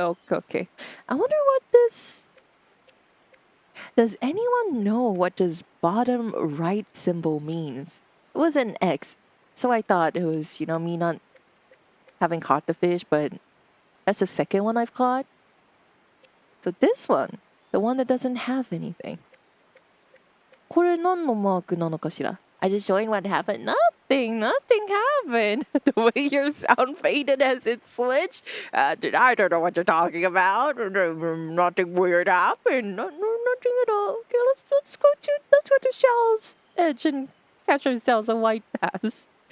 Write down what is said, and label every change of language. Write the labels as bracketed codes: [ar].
[en] Okay. I wonder what this... Does anyone know what this bottom right symbol means? It was an X, so I thought it was, you know, me not having caught the fish, but that's the second one I've caught. So this one, the one that doesn't have anything. [ja] これ何のマークなのかしら? [en] I just showing what happened. Nothing happened. The way your sound faded as it switched. I don't know what you're talking about. Nothing weird happened. Nothing at all. Okay, let's go to Shell's edge and catch ourselves a white bass.